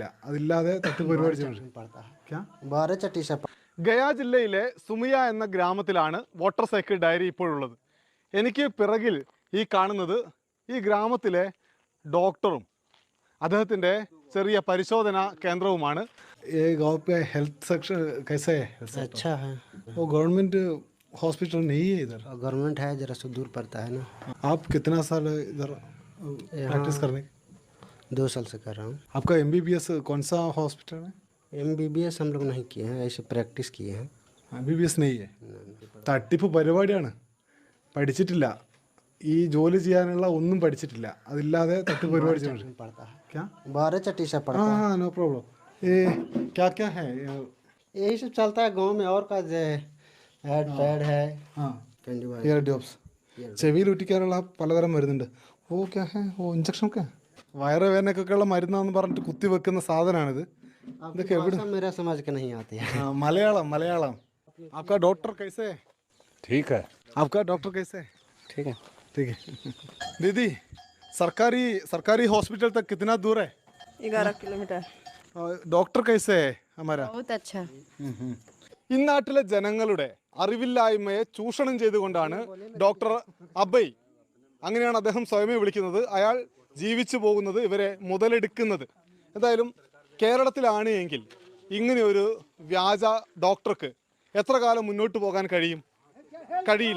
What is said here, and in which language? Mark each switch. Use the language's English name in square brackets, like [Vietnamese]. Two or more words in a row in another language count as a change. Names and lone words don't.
[Malayalam] അതില്ലാതെ തട്ടിപ്പ് പരിപാടി ചെയ്യുന്നുണ്ട്. ഗയ ജില്ലയിലെ സുമിയ എന്ന ഗ്രാമത്തിലാണ് വാട്ടർ സൈക്കിൾ ഡയറി ഇപ്പോഴുള്ളത്. എനിക്ക് പിറകിൽ ഈ കാണുന്നത് ഈ ഗ്രാമത്തിലെ ഡോക്ടറും അദ്ദേഹത്തിൻ്റെ ചെറിയ പരിശോധന കേന്ദ്രവുമാണ്. [English] health section [Hindi] कैसा है? अच्छा है। वो [English] government hospital [Hindi] नहीं है इधर? गवर्नमेंट है, जरा सा दूर पड़ता है ना। आप कितना साल इधर प्रैक्टिस करने? 2 साल से कर रहा हूँ। आपका MBBS कौन सा हॉस्पिटल है? MBBS हम लोग नहीं किए हैं, ऐसे प्रैक्टिस किए हैं। MBBS नहीं है. [Malayalam] തട്ടിപ്പ് പരിപാടിയാണ്. പഠിച്ചിട്ടില്ല. ഈ ജോലി ചെയ്യാനുള്ള ഒന്നും പഠിച്ചിട്ടില്ല. അതില്ലാതെ തട്ടിപ്പ് പരിപാടി ചെയ്യുന്നുണ്ട്. [Hindi] क्या? 12 चट्टी से पड़ता है। हाँ, [English] no problem. [Hindi] ये क्या क्या है? यही सब चलता है गांव में। और का [English] head pad [Hindi] है। हाँ, [English] ear drops. [Malayalam] ചെവിയിൽ ഒട്ടിക്കാനുള്ള പലതരം മരുന്നുണ്ട്. [Hindi] वो क्या है? [Malayalam] ഓ ഇഞ്ചക്ഷൻ ഒക്കെ വയറുവേദനക്കൊക്കെയുള്ള മരുന്നാന്ന് പറഞ്ഞിട്ട് കുത്തിവെക്കുന്ന സാധനമാണിത്. ഇതൊക്കെ എവിടെ? [Hindi] मेरा समझ के नहीं आते हैं। മലയാളം. आपका डॉक्टर कैसे है? ठीक है। आपका डॉक्टर कैसे है? ठीक है। ठीक है. दीदी, सरकारी हॉस्पिटल तक कितना दूर है? 11 किलोमीटर। डॉक्टर कैसे है हमारा? बहुत अच्छा। [Malayalam] ഈ നാട്ടിലെ ജനങ്ങളുടെ അറിവില്ലായ്മയെ ചൂഷണം ചെയ്തുകൊണ്ടാണ് ഡോക്ടർ അബയ്, അങ്ങനെയാണ് അദ്ദേഹം സ്വയമേ വിളിക്കുന്നത്, അയാൾ ജീവിച്ചു പോകുന്നത്, ഇവരെ മുതലെടുക്കുന്നത്. എന്തായാലും കേരളത്തിലാണ് എങ്കിൽ ഇങ്ങനെയൊരു വ്യാജ ഡോക്ടർക്ക് എത്ര കാലം മുന്നോട്ട് പോകാൻ കഴിയില്ല.